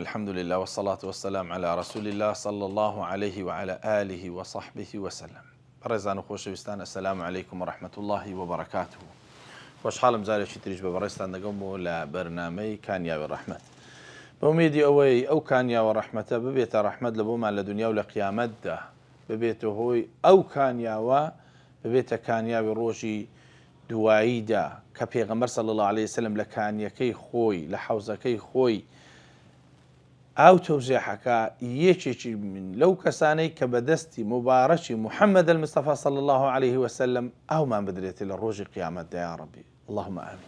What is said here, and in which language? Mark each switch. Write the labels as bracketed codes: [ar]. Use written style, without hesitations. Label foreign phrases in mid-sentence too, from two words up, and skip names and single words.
[ar] الحمد لله والصلاة والسلام على رسول الله صلى الله عليه وعلى آله وصحبه وسلم. [ckb] برزان خوشويستان، [ar] السلام عليكم ورحمة الله وبركاته. [ckb] خوشحالم جارێکی تریش بە بەڕێستان دەگەم لە بەرنامەی کانیاوی ڕەحمەت. بەومیدی ئەوەی ئەو کانیاوە ڕەحمەتە ببێتە ڕەحمەت لە بۆمان لە دنیا و لە قیامەتدا، ببێتە هۆی ئەو کانیاوە ببێتە کانیاوی ڕۆژی دواییدا کە پێغەمبەر [ar] صلی الله عليه وسلم [ckb] لە کانیەکەی خۆی لە حەوزەکەی خۆی ئاو تەوزیحەکە یەکێکی من لەو کەسانەی کە بەدەستی مبارەکی محەممەد المستەفا [ar] صلی الله عليه وسلم [ckb] ئەومان بدرێتی لە ڕۆژی قیامەتدا یا ڕەبی اللهم ئامین.